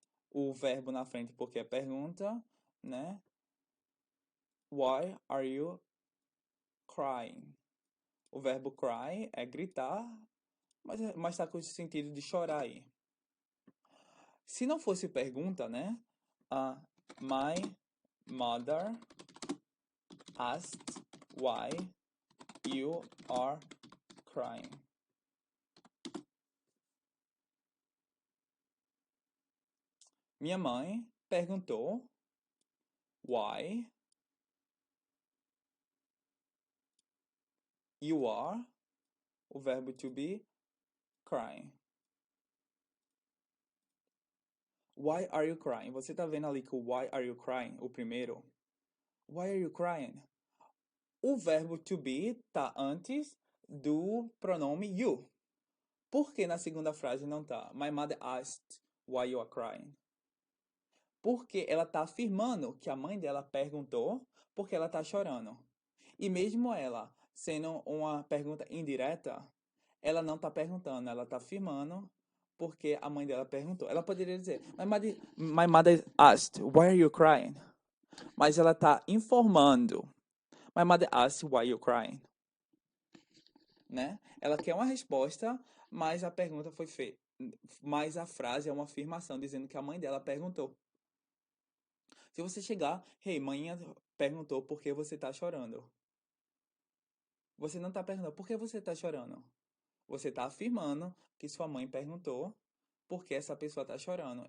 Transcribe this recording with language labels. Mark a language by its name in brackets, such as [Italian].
[Portuguese] O verbo na frente porque é pergunta, né? Why are you crying? O verbo cry é gritar, mas tá com o sentido de chorar aí. Se não fosse pergunta, né? [English] My mother asked why you are crying. [Portuguese] Minha mãe perguntou [English] why you are, [Portuguese] o verbo to be, crying. [English] Why are you crying? [Portuguese] Você tá vendo ali que o [English] why are you crying, [Portuguese] o primeiro? [English] Why are you crying? [Portuguese] O verbo to be tá antes do pronome you. Por que na segunda frase não tá? [English] My mother asked why you are crying. [Portuguese] Porque ela tá afirmando que a mãe dela perguntou porque ela tá chorando. E mesmo ela sendo uma pergunta indireta, ela não tá perguntando, ela tá afirmando porque a mãe dela perguntou. Ela poderia dizer, [English] my mother asked, why are you crying? [Portuguese] Mas ela tá informando. [English] My mother asked, why are you crying? [Portuguese] Né? Ela quer uma resposta, mas a pergunta foi feita. Mas a frase é uma afirmação dizendo que a mãe dela perguntou. Se você chegar, hey, mãe perguntou por que você tá chorando. Você não tá perguntando por que você tá chorando. Você tá afirmando que sua mãe perguntou por que essa pessoa tá chorando.